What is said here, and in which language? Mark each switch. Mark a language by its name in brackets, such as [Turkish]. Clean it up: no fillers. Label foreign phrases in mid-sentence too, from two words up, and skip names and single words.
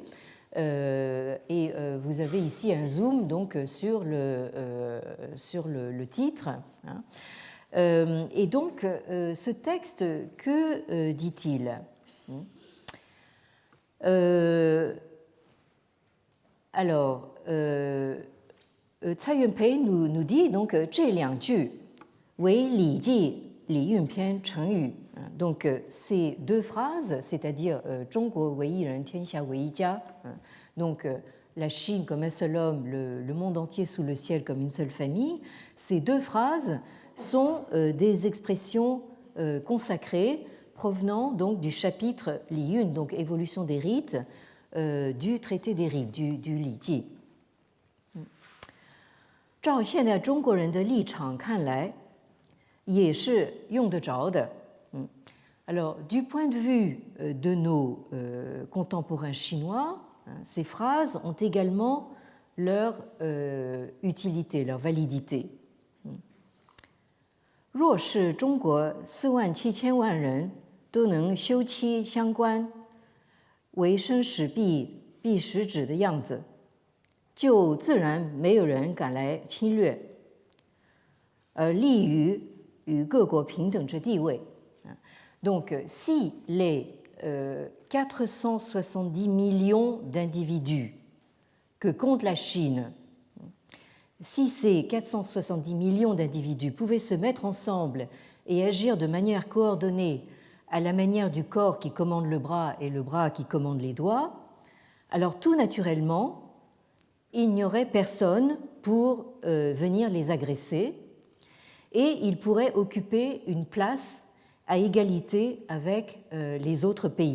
[French] Et vous avez ici un zoom donc, sur le titre. Hein. Et donc, ce texte, que dit-il? Alors, Tsai Yun-pei nous dit donc [Chinese] 这两句为礼记礼运篇成语. [French] Donc, ces deux phrases, c'est-à-dire [Chinese] 中国为一人，天下为一家, [French] donc la Chine comme un seul homme, le monde entier sous le ciel comme une seule famille, ces deux phrases sont des expressions consacrées provenant donc du chapitre Li Yun, donc évolution des rites, du traité des rites, du Li Ji. [Chinese] 照现在中国人的立场看来，也是用得着的。 [French] Alors, du point de vue de nos contemporains chinois, ces phrases ont également leur utilité, leur validité. [Chinese] 若是中国47000万人都能休戚相关，为生死必实指的样子，就自然没有人敢来侵略，而利于与各国平等之地位。 [French] Donc, si les 470 millions d'individus que compte la Chine, si ces 470 millions d'individus pouvaient se mettre ensemble et agir de manière coordonnée à la manière du corps qui commande le bras et le bras qui commande les doigts, alors tout naturellement, il n'y aurait personne pour venir les agresser et ils pourraient occuper une place à égalité avec les autres pays.